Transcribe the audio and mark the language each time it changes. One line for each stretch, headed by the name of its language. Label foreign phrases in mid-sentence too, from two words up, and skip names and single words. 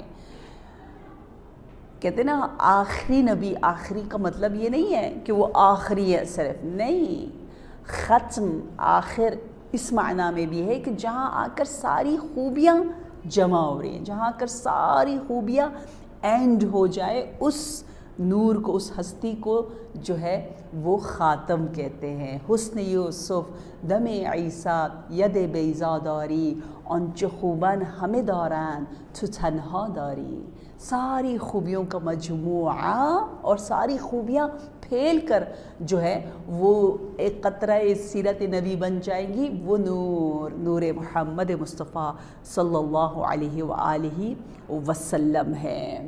Urdu: کہتے ہیں نا آخری نبی، آخری کا مطلب یہ نہیں ہے کہ وہ آخری ہے صرف، نہیں، ختم، آخر اس معنی میں بھی ہے کہ جہاں آ کر ساری خوبیاں جمع ہو رہی ہیں، جہاں آ کر ساری خوبیاں اینڈ ہو جائے، اس نور کو، اس ہستی کو جو ہے وہ خاتم کہتے ہیں۔
Persian: حسن یوسف دم عیسیٰ ید بیضا داری، آنچه خوبان همه دارند تو تنها داری۔
Urdu: ساری خوبیوں کا مجموعہ اور ساری خوبیاں پھیل کر جو ہے وہ ایک قطرہ سیرت نبی بن جائیں گی، وہ نور محمد مصطفیٰ صلی اللہ علیہ وآلہ وسلم ہے۔